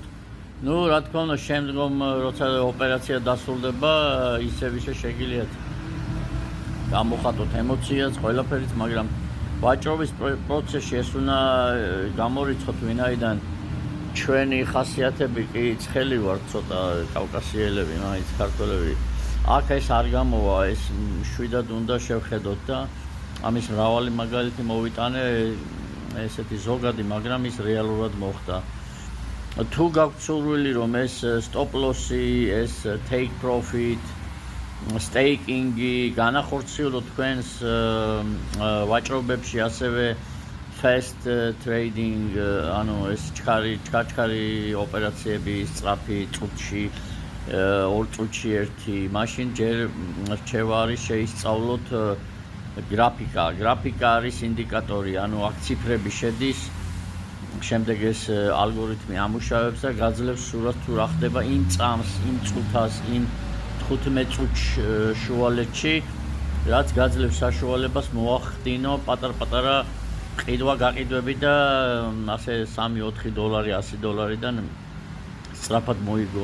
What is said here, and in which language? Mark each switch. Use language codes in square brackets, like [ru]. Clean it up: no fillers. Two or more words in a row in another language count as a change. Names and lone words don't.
[ka] ნუ რა თქმა უნდა შემდგომ როცა ოპერაცია დასრულდება ისევ შეგიძლიათ გამოხატოთ ემოციას, ყველაფერიც, მაგრამ ვაჭრობის პროცესში ეს უნდა გამორიცხოთ, ვინაიდან ჩვენი ხასიათები კი ცხელი ვართ, ცოტა კავკასიელები, მაინც ქართველები. აქ ეს არ გამოვა, ეს შვიდად უნდა შევხედოთ და ამის მრავალი მაგალითი მოვიტანე, ესეთი ზოგადი, მაგრამ ის რეალურად მოხდა. თუ გაქვთ სურვილი, რომ ეს [en] stop loss- [ka] ი, ეს [en] take profit, [ka] staking-ი განახორციელოთ თქვენს ვაჭრობებში, ასევე [en] fast trading, [ka] ანუ ეს ჩქარი ოპერაციები სწრაფი წუთში, 2 წუთში ერთი, მაშინ ჯერ რჩევა არის შეისწავლოთ გრაფიკა. გრაფიკა არის ინდიკატორი, ანუ აქ ციფრები შედის, შემდეგ ეს ალგორითმი ამუშავებს და გაძლევს სურათს თუ რა ხდება იმ წამს, იმ წუთას, იმ 15 წუთს შუალედში, რაც გაძლევს საშუალებას მოახდინო პატარ-პატარა ყიდვა-გაყიდვები და ასე 3-4 დოლარი, $100-დან სწრაფად მოიგო.